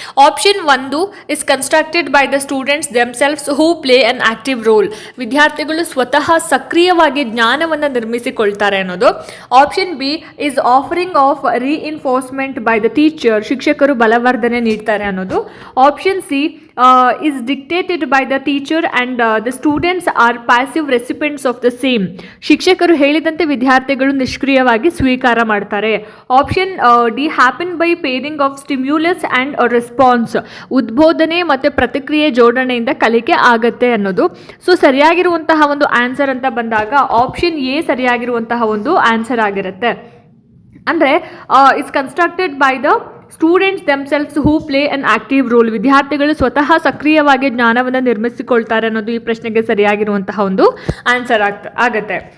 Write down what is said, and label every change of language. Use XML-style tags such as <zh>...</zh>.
<en>option 1 is constructed by the students themselves who play an active role,</en> <kn>ವಿದ್ಯಾರ್ಥಿಗಳು ಸ್ವತಃ ಸಕ್ರಿಯವಾಗಿ ಜ್ಞಾನವನ್ನು ನಿರ್ಮಿಸಿಕೊಳ್ತಾರೆ ಅನ್ನೋದು.</kn> <en>option B is offering of reinforcement by the teacher,</en> <kn>ಶಿಕ್ಷಕರು ಬಲವರ್ಧನೆ ನೀಡ್ತಾರೆ ಅನ್ನೋದು.</kn> <en>option C is dictated by the teacher and the students are passive recipients of the same,</en> <kn>ಶಿಕ್ಷಕರು ಹೇಳಿದಂತೆ ವಿದ್ಯಾರ್ಥಿಗಳು ನಿಷ್ಕ್ರಿಯವಾಗಿ ಸ್ವೀಕಾರ ಮಾಡ್ತಾರೆ.</kn> <en>option D happen by pairing of stimulus and response,</en> <kn>ಉದ್ಬೋಧನೆ ಮತ್ತು ಪ್ರತಿಕ್ರಿಯೆ ಜೋಡಣೆಯಿಂದ ಕಲಿಕೆ ಆಗತ್ತೆ ಅನ್ನೋದು. ಸೊ ಸರಿಯಾಗಿರುವಂತಹ ಒಂದು ಆನ್ಸರ್ ಅಂತ ಬಂದಾಗ ಆಪ್ಷನ್ ಎ ಸರಿಯಾಗಿರುವಂತಹ ಒಂದು ಆನ್ಸರ್ ಆಗಿರುತ್ತೆ. ಅಂದರೆ</kn> <en>it's constructed by the students themselves who play an active role,</en> <kn>ವಿದ್ಯಾರ್ಥಿಗಳು ಸ್ವತಃ ಸಕ್ರಿಯವಾಗಿ ಜ್ಞಾನವನ್ನು ನಿರ್ಮಿಸಿಕೊಳ್ತಾರೆ ಅನ್ನೋದು ಈ ಪ್ರಶ್ನೆಗೆ ಸರಿಯಾಗಿರುವಂತಹ ಒಂದು ಆನ್ಸರ್ ಆಗುತ್ತೆ.</kn>